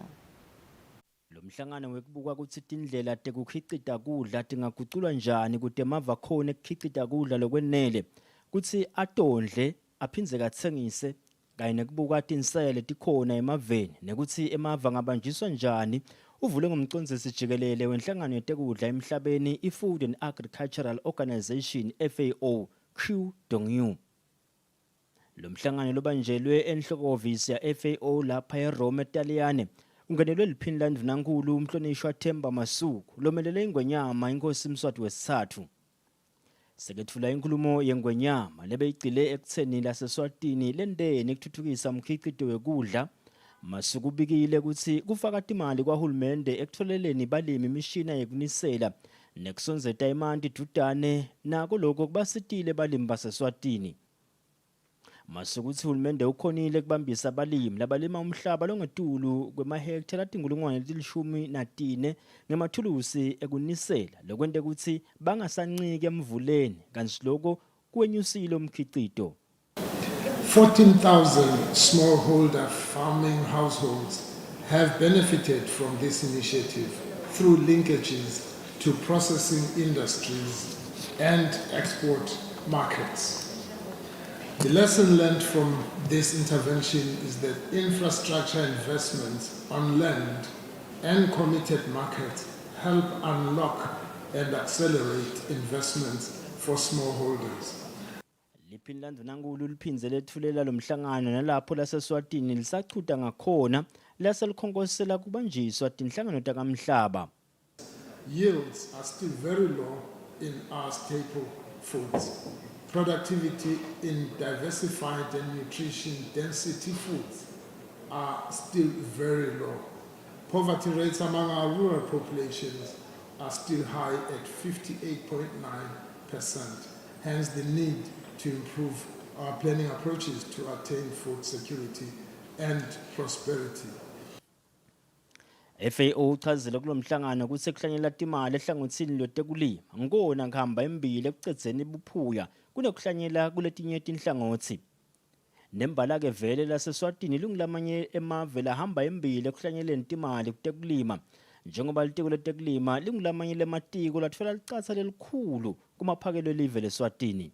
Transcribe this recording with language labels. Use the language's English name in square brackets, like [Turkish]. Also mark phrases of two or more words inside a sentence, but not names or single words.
[Swati] Lo mhlangano wekubuka ukuthi tindlela tekukhicita kudla tingaguculwa njani kuti emava khona ekukhicita kudla lokwenele kutsi atondle aphindze katsengise kanye nekubuka tinsele tikhona emaveni nekutsi emava ngabanjiswa njani uvule ngomcondzisi jikelele wenhlangano yetekudla emhlabeni i-Food and Agricultural Organization FAO Q Dongyu. Lo mhlangano lobanjelwe enhlokovisi ya FAO lapha eRome eTaliyane ungenelwe liphini la Mvunankulu umhlonishwa Themba Masuku lomelele ingonyama inkosi Mswati wesithathu. Sekethula inkulumo yengonyama lebeyigcile ekutseni laseSwatini lendeni ekuthuthukisa umkhicido wekudla. Masuku ubikile ukuthi kufaka imali kwahulumende ekutholeleni balimi imishina yekunisela nekusonzeta imanti dudane nako lokho kubasitile balimi baseSwatini. Masuku uthi uhulumende ukhonile kubambisa abalimi labalima umhlaba longetulu kwemahektha la-14 ngemathulusi ekunisela lokwente ukuthi bangasancike emvuleni kanti lokho kwenyusile umkhicido. [English] 14,000 smallholder farming households have benefited from this initiative through linkages to processing industries and export markets. The lesson learned from this intervention is that infrastructure investments on land and committed markets help unlock and accelerate investments for smallholders. [Swati] Liphini la Mvunankulu liphindze lethulela lo mhlangano nalapho laseSwatini lisachutha ngakhona laselikhonkosela kubanjiswa tinhlangano takamhlaba. [English] Yields are still very low in our staple foods. Productivity in diversified and nutrition density foods are still very low. Poverty rates among our rural populations are still high at 58.9%. Hence the need to improve our planning approaches to attain food security and prosperity. [Swati] FAO uchazile kulomhlangano ukuthi ekuhlanyela imali ehlangothini lotekulima ngikona kuhamba embili ekucedzeni ubuphuya kunokuhlanyela kuletinye tinhlangothi. Nembala ke vele laseSwatini lungilamanye emave lahamba embili ekuhlanyeleni imali kutekulima njengoba litiko letekulima lingulamanye lematiko latfola licatsa lelikhulu kumaphakelo elive leSwatini.